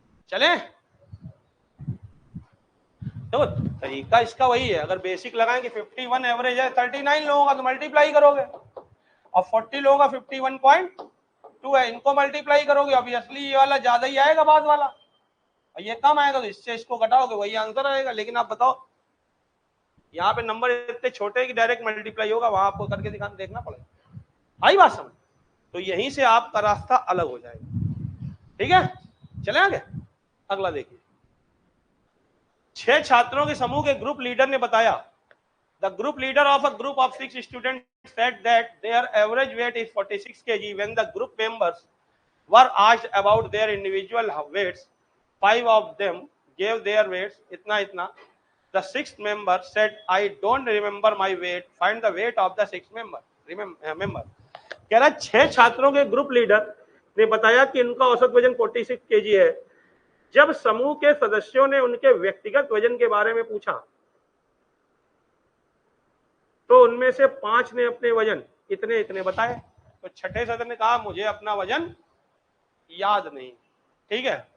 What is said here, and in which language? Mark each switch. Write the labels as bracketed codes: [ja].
[hi] चलें, तो तरीका इसका वही है, अगर बेसिक लगाएंगे 51 एवरेज है 39 लोगों का तो मल्टीप्लाई करोगे, और 40 लोगों का 51.2 है, इनको मल्टीप्लाई करोगे, ऑब्वियसली ये वाला ज्यादा ही आएगा बाद वाला, और ये कम आएगा तो इससे इसको घटाओगे, वही आंसर आएगा। लेकिन आप बताओ यहाँ पे नंबर इतने छोटे हैं कि डायरेक्ट मल्टीप्लाई होगा, वहां आपको करके देखना पड़ेगा। आई बात समझ, तो यहीं से आपका रास्ता अलग हो जाएगा, ठीक है। चले आगे, अगला देखिए। 6 छात्रों के समूह के ग्रुप लीडर ने बताया, [en] the group leader of a group of 6 students said that their average weight is 46 kg. When the group members were asked about their individual weights, 5 of them gave their weights [hi] itna itna. [en] The 6th member said, I don't remember my weight, find the weight of the 6th member. Remember, [hi] कह रहा 6 छात्रों के group leader ने बताया कि उनका औसत वजन 46 केजी है। जब समूह के सदस्यों ने उनके व्यक्तिगत वजन के बारे में पूछा तो उनमें से 5 ने अपने वजन इतने इतने बताए, तो छठे सदस्य ने कहा मुझे अपना वजन याद नहीं, ठीक है।